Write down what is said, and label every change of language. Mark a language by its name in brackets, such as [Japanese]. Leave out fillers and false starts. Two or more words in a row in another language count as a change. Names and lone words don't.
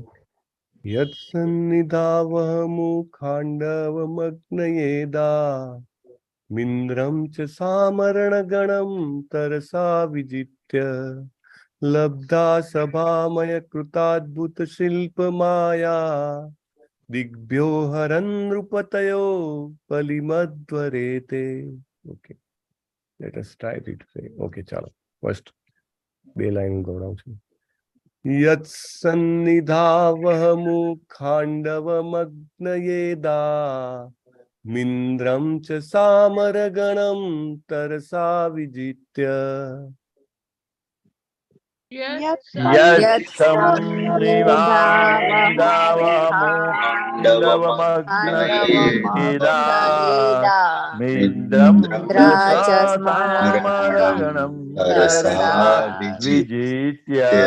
[Sanskrit] यत् सन्निधावमुखाण्डवमग्नयेदा मिन्द्रं च सामरगणं तरसा विजित्य लब्धा सभामय कृताद्भुत शिल्प मय दिग्भ्यो हरन् नृपतयो पलिमद्वरेते. [English] Okay, let us try it. Okay, chalo. First, [Gujarati] બે લાઈન ગવડાવું છું। [Sanskrit] यत्सन्निधावहमुखाण्डवमग्नयेदा मिन्द्रं च सामरगणं तरसा विजित्य यत्सन्निधावमुखाण्डवमग्नयेदा मिन्द्रं च सामरगणं तरसा विजित्य